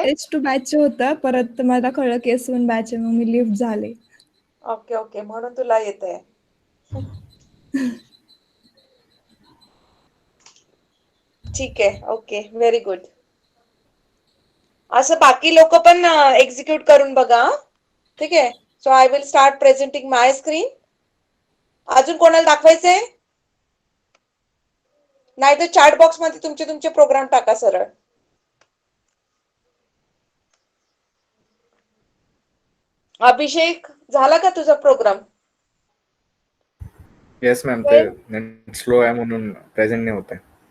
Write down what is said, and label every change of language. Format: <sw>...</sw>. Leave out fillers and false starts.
<mr>S2 बॅचचं होतं, परत मला कळलं की S1 बॅच आहे, मग मी लिफ्ट झाले. ओके ओके, म्हणून तुला येतंय. ठीक आहे, ओके, व्हेरी गुड. असं बाकी लोक पण एक्झिक्यूट करून बघा. ठीक आहे.</mr> <en>So I will start presenting my screen.</en> <mr>अजून कोणाला दाखवायचंय? नाही तर चॅट बॉक्स मध्ये तुमचे तुमचे प्रोग्राम टाका सरळ. अभिषेक, झाला का तुझा प्रोग्राम? येस मॅम, ते नेट स्लो आहे म्हणून प्रेझेंट नाही होत आहे.</mr>